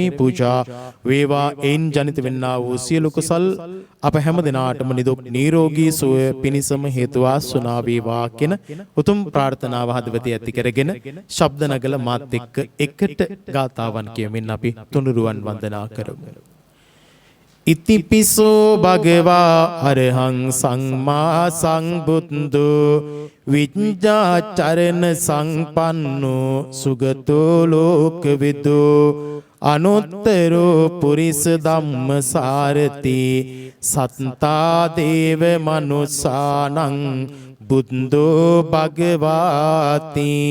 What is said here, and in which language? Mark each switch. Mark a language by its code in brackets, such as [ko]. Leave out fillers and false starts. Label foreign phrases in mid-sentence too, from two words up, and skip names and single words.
[si] පූජා වේවා එයින් ජනිත වෙන්නා වූ සියලු කුසල් අප හැමදෙනාටම නිදුක් නිරෝගී සුවය පිණිසම හේතු වාසනා වේවා කියන උතුම් ප්‍රාර්ථනාව හදවතේ ඇති කරගෙන ශබ්ද නගල මාත් එක්ක එකට ගාතාවන් කියමින් අපි තුනුරුවන් වන්දනා කරමු. [pi] ඉතිපිසෝ භගවා අරහං සම්මා සම්බුද්ධෝ විඤ්ඤාචරණ සංපන්නෝ සුගතෝ ලෝකවිදෝ අනුත්තරෝ පුරිස ධම්මසාරති සත්තා දේව මනුස්සානං බුද්ධෝ භගවාති